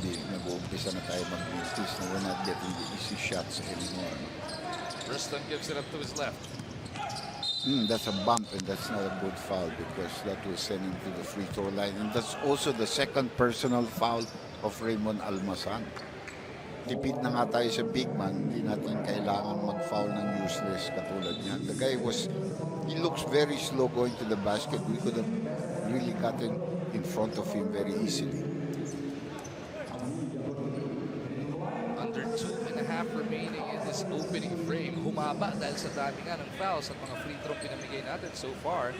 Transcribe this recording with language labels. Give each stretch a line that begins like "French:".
Filipino: Nag-uumpisa na tayo mag-mistis na
English: we're not getting the easy shots anymore. No? Rustam gives it up to his left. That's a bump and that's not a good foul because that will send him to the free throw line. And that's also the second personal foul of Raymond Almasan.
Filipino: Tipid na nga tayo sa big man, hindi natin kailangan mag-foul ng useless katulad niya.
English: The guy he looks very slow going to the basket. We could have really gotten in front of him very easily. Under 2.5 remaining in this opening frame.
Filipino: Humaba dahil sa dami nga ng fouls at mga free throw pinamigay natin so far.